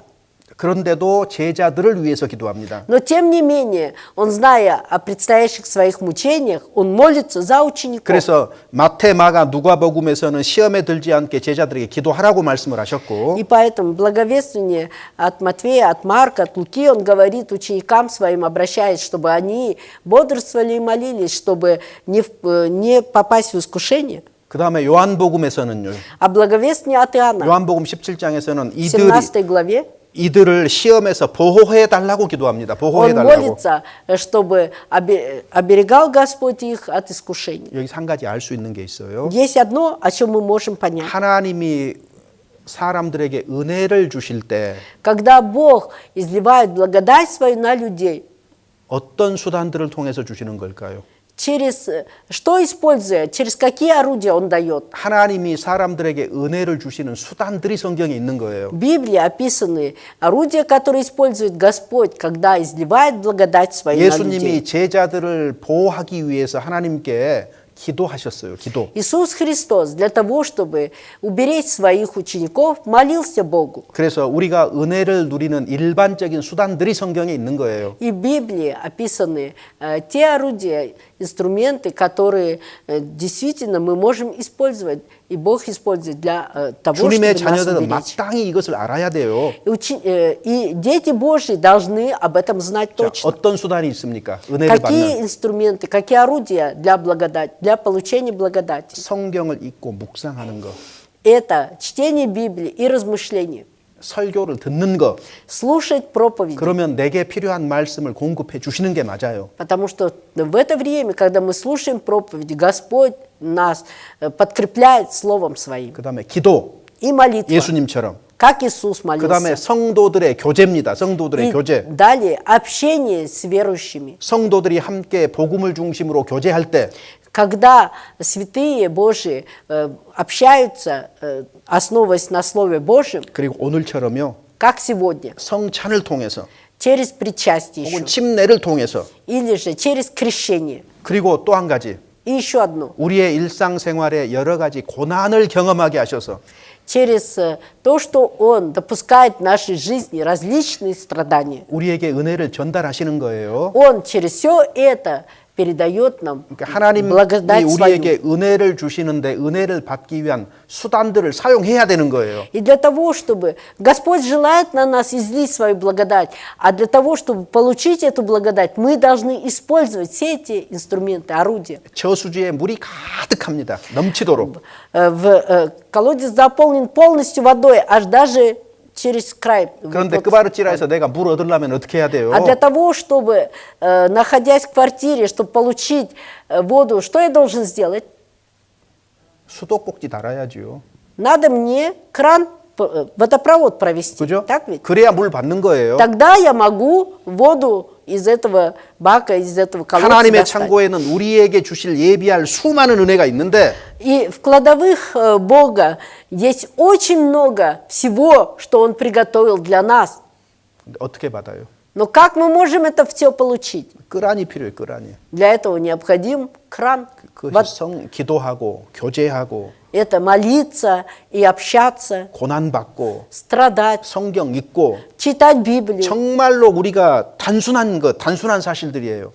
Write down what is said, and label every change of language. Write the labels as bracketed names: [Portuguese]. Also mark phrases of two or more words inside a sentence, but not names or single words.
[Korean] 그런데도 제자들을 위해서 기도합니다. [Russian] Но тем не менее, он, зная о предстоящих своих мучениях, он молится за учеников. [Korean] 그래서 마태, 마가, 누가복음에서는 시험에 들지 않게 제자들에게 기도하라고 말씀을 하셨고 [Russian] И поэтому благовествование от Матвея, от Марка, от Луки, он говорит ученикам своим, обращаясь, чтобы они бодрствовали и молились, чтобы не попасть в искушение. [Korean] 그 다음에 요한복음에서는요. [Russian] А благовествование от Иоанна, [Korean] 요한복음 17장에서는 [Russian] в 17 главе, [Korean] 이들을 시험에서 보호해 달라고 기도합니다. 보호해 [Russian] он [Korean] 달라고. [Russian] молится, чтобы оберегал Господь их от искушений. [Korean] 여기서 한 가지 알 수 있는 게 있어요. [Russian] Есть одно, о чем мы можем понять. [Korean] 하나님이 사람들에게 은혜를 주실 때 [Russian] Когда Бог изливает благодать свою на людей, [Korean] 어떤 수단들을 통해서 주시는 걸까요? [Russian] через что используя, через какие орудия Он дает? [Korean] 하나님이 사람들에게 은혜를 주시는 수단들이 성경에 있는 거예요. [Russian] В Библии описаны орудия, которые использует Господь, когда изливает благодать свою на людей. [Korean] 예수님이 제자들을 보호하기 위해서 하나님께 기도하셨어요. 기도. [Russian] Иисус Христос для того, чтобы уберечь своих учеников, молился Богу. [Korean] 그래서 우리가 은혜를 누리는 일반적인 수단들이 성경에 있는 거예요. [Russian] И в Библии описаны те орудия, инструменты, которые действительно мы можем использовать, и Бог использует для того, [Korean] 주님의 [Russian] чтобы нас [Korean] 자녀들은 [Russian] уберечь. [Korean] 마땅히 이것을 알아야 돼요. [Russian] И дети Божьи должны об этом знать [Korean] 자, [Russian] точно. [Korean] 어떤 수단이 있습니까? 은혜를 [Russian] Какие [Korean] 받는 [Russian] инструменты, какие орудия для благодати, для получения благодати? [Korean] 성경을 읽고 묵상하는 거, [Russian] Это чтение Библии и размышление. [Korean] 설교를 듣는 거. [Russian] Слушать проповеди. [Korean] 그러면 내게 필요한 말씀을 공급해 주시는 게 맞아요. [Russian] Потому что в это время, когда мы слушаем проповеди, Господь нас подкрепляет Словом Своим. [Korean] 그다음에 기도. [Russian] И молитва. [Korean] 예수님처럼 [Russian] как Иисус [Korean] 그 다음에 [Russian] молился. [Korean] 성도들의 교제입니다. 성도들의 [Russian] И [Korean] 교제. [Russian] далее общение с верующими. [Korean] 성도들이 함께 복음을 중심으로 교제할 때 [Russian] Когда святые Божии общаются, основываясь на Слове Божьем, [Korean] 그리고 오늘처럼요. [Russian] как сегодня, [Korean] 성찬을 통해서 [Russian] через причастие еще, [Korean] 혹은 침례를 통해서 [Russian] или же через крещение. [Korean] 그리고 또 한 가지 [Russian] И еще одно, [Korean] 우리의 일상생활에 여러 가지 고난을 경험하게 하셔서 [Russian] через то, что Он допускает в нашей жизни различные страдания. [Korean] 우리에게 은혜를 전달하시는 거예요. [Russian] Он через все это передает нам [Korean] 그러니까 하나님이 [Russian] благодать свою. [Korean] 우리에게 은혜를 주시는데 은혜를 받기 위한 수단들을 사용해야 되는 거예요. [Russian] И для того, чтобы Господь желает на нас излить свою благодать, а для того, чтобы получить эту благодать, мы должны использовать все эти инструменты, орудия. [Korean] 저수지에 물이 가득합니다. 넘치도록. [Russian] Колодец заполнен полностью водой, аж даже через край. [Korean] 그런데 [Russian] Вот. [Korean] 끄바르찌라에서 내가 물 얻으려면 어떻게 해야 돼요? [Russian] А для того, чтобы, находясь в квартире, чтобы получить воду, что я должен сделать? [Korean] 수도꼭지 달아야지요. [Russian] Надо мне кран, водопровод провести. [Korean] 그죠? [Russian] Так ведь? [Korean] 그래야 물 받는 거예요. [Russian] Тогда я могу воду из этого бака, из этого колодца [Korean] 하나님의 [Russian] достать. [Korean] 창고에는 우리에게 주실 예비할 수많은 은혜가 있는데 [Russian] И в кладовых Бога есть очень много всего, что Он приготовил для нас. [Korean] 어떻게 받아요? [Russian] Но как мы можем это все получить? [Korean] 끄란이 필요해요. 끄란이. [Russian] Для этого необходим кран. [Korean] 그것이 기도하고 교제하고 [Russian] Это молиться и общаться, [Korean] 고난받고 [Russian] страдать, [Korean] 성경 읽고 [Russian] читать Библию. [Korean] 정말로 우리가 단순한 사실들이에요.